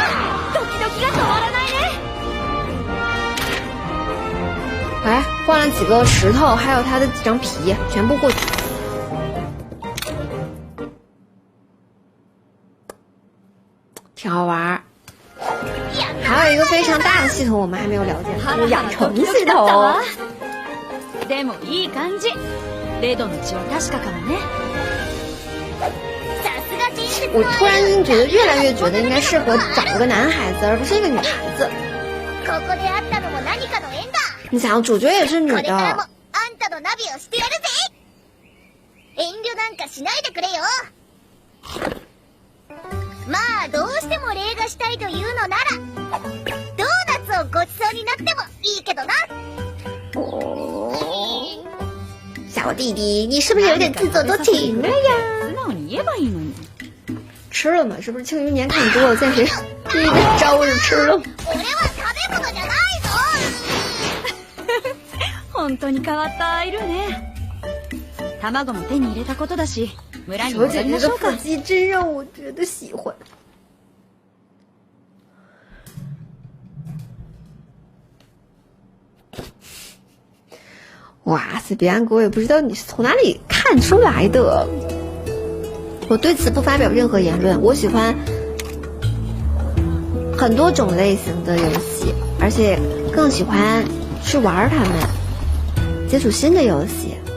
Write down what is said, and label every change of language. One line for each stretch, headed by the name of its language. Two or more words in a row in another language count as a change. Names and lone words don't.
Chinese: 哎，换了几个石头，还有它的几张皮，全部获取。挺好玩。还有一个非常大的系统我们还没有了解，就是养成系统。
Japanese: でもいい感じ。レドの血は確かかもね。
Chinese: 我突然觉得越来越觉得应该适合找一个男孩子，而不是一个女孩子。你想，主角也是女的。
Japanese: まあどうしても礼がしたいというのならドーナツをごちそうになってもいいけどな。
Chinese: 小弟弟，你是不是有点自作多情了呀？
Japanese: 素直に言えばいいのに。
Chinese: 吃了吗？是不是庆余年看多了，现在第一个招着吃了？
Japanese: 俺は食べ物じゃないぞ。本当に変わったアイルね。卵も手に入れたことだし。
Chinese: 小姐姐的腹肌真让我觉得喜欢。哇塞，别安哥，我也不知道你是从哪里看出来的。我对此不发表任何言论。我喜欢很多种类型的游戏，而且更喜欢去玩它们，接触新的游戏。